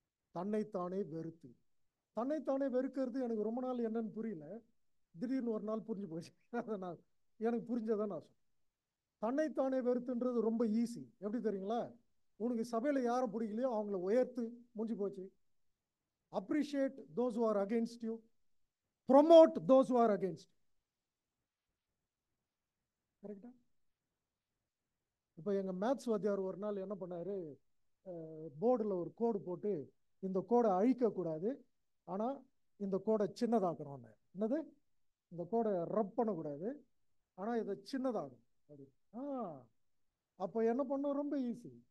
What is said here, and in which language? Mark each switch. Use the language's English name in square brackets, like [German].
[Tamil] தன்னைத்தானே வெறுத்து. தன்னைத்தானே வெறுக்கிறது எனக்கு ரொம்ப நாள் என்னன்னு புரியல, திடீர்னு ஒரு நாள் புரிஞ்சு போச்சு. அதை நான் எனக்கு புரிஞ்சதை நான் சொல்றேன். தன்னைத்தானே வெறுத்துன்றது ரொம்ப ஈஸி. எப்படி தெரியுங்களா? உனக்கு சபையில யாரை பிடிக்கலையோ அவங்கள உயர்த்து, முடிஞ்சு போச்சு. [English] Appreciate those who are against you, promote those who are against you. [Tamil] கரெக்டா? இப்போ எங்க மேத்ஸ் வாத்தியார் ஒரு நாள் என்ன பண்ணாரு, போர்டில் ஒரு கோடு போட்டு, இந்த கோடை அழிக்க கூடாது, ஆனா இந்த கோடை சின்னதாக்கணும். என்னது? இந்த கோடை ரப் பண்ணக்கூடாது, ஆனா இதை சின்னதாகும் அப்படி. அப்போ என்ன பண்ணோம்? ரொம்ப ஈஸி.